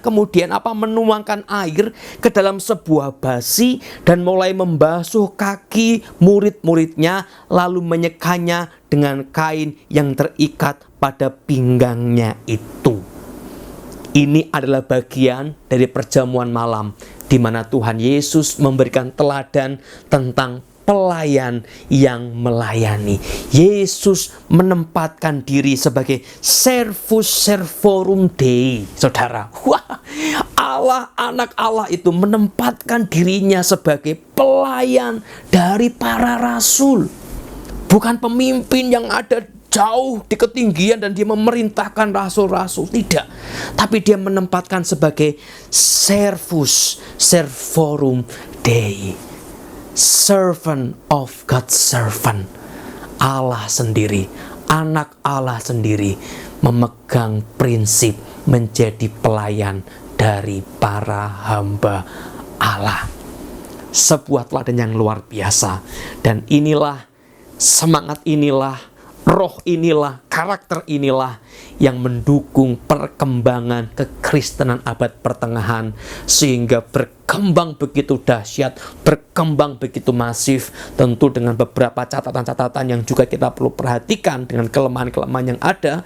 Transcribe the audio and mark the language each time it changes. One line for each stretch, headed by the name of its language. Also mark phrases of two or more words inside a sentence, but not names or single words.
Indonesian: Kemudian menuangkan air ke dalam sebuah basi dan mulai membasuh kaki murid-muridnya, lalu menyekanya dengan kain yang terikat pada pinggangnya itu. Ini adalah bagian dari perjamuan malam di mana Tuhan Yesus memberikan teladan tentang pelayan yang melayani. Yesus menempatkan diri sebagai
Latin: servus servorum Dei.
Indonesian: Saudara, wah, Allah, anak Allah itu menempatkan dirinya sebagai pelayan dari para rasul. Bukan pemimpin yang ada jauh di ketinggian dan dia memerintahkan rasul-rasul, tidak. Tapi dia menempatkan sebagai
Latin: servus servorum Dei,
English: servant of God's servant.
Indonesian: Allah sendiri, anak Allah sendiri memegang prinsip menjadi pelayan dari para hamba Allah. Sebuah teladan yang luar biasa. Dan inilah, semangat inilah, roh inilah, karakter inilah yang mendukung perkembangan kekristenan abad pertengahan sehingga berkembang begitu dahsyat, berkembang begitu masif, tentu dengan beberapa catatan-catatan yang juga kita perlu perhatikan dengan kelemahan-kelemahan yang ada.